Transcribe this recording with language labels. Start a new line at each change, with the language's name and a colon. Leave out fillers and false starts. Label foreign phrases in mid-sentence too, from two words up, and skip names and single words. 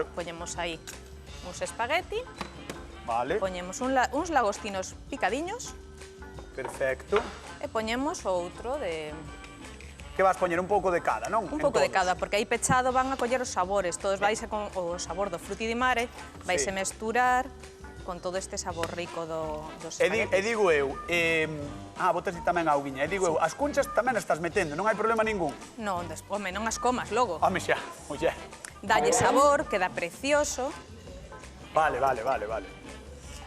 Galician: poñemos aí uns espagueti, vale. poñemos uns lagostinos picadiños Perfecto. e poñemos outro de Que vas poñer un pouco de cada, non? un En pouco de todos. cada, porque aí pechado van a coller os sabores, todos vaise con o sabor do
Italian: frutti di mare,
Galician: vaise Sí. mesturar con todo este sabor rico dos E espaguetis. digo eu, botas tamén a auguiña, e digo eu, as cunchas tamén as estás metendo, non hai problema ningún. Non, home, non as comas logo. Home xa, oye. Dalle sabor, queda precioso. Vale. Que